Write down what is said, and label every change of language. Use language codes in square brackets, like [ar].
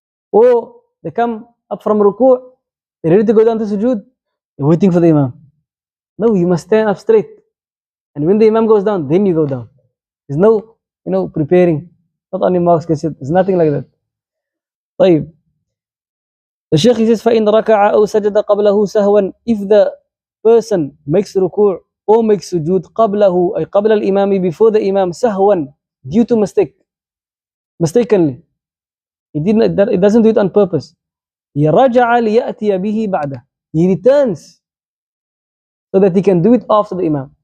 [en] Or they come up from ruku', they're ready to go down to sujood, you're waiting for the imam. No, you must stand up straight. And when the imam goes down, then you go down. There's no, preparing. Not only marks, there's nothing like that. [ar] طيب. [en] The Shaykh says, [ar] فَإِنْ رَكَعَ أَوْ سَجَدَ قَبْلَهُ سَهْوًا. [en] If the person makes ruku' or makes sujood [ar] قَبْلَهُ, أي قبل الإمام, [en] before the imam, [ar] سَهْوًا, [en] due to mistakenly. It doesn't do it on purpose. [ar] رَجَعَ لِيَأْتِيَ بِهِ بَعْدَهُ. [en] He returns so that he can do it after the imam.